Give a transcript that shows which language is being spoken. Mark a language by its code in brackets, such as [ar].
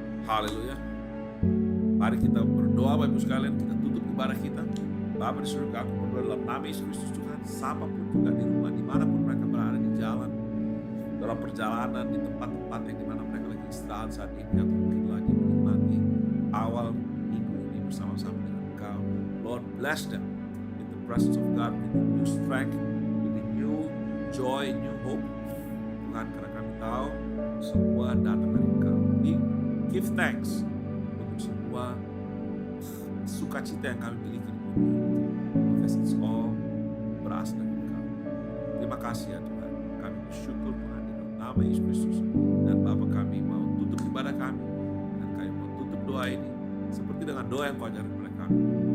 [id] Haleluya. Mari kita berdoa Bapak Ibu sekalian, kita tutup ibadah kita. Bapa di surga, aku berdoa dalam nama Yesus Kristus Tuhan, siapapun juga di rumah, dimanapun mereka berada, di jalan, dalam perjalanan, di tempat-tempat yang dimana mereka lagi istirahat saat ini, atau mungkin lagi menikmati awal minggu ini bersama-sama dengan Engkau. [en] Lord, bless them in the presence of God, with new strength, with new joy, new hope. [id] Tuhan, karena kami tahu semua datang dari Engkau. [en] We give thanks [id] untuk semua sukacita yang kami miliki di bumi ini, [en] because it's all [id] berasal dari Engkau. Terima kasih ya Tuhan. Kami bersyukur Tuhan di dalam nama Yesus Kristus. Dan Bapa, kami mau tutup ibadah kami, dan kami mau tutup doa ini seperti dengan doa yang Kau ajarkan kepada kami.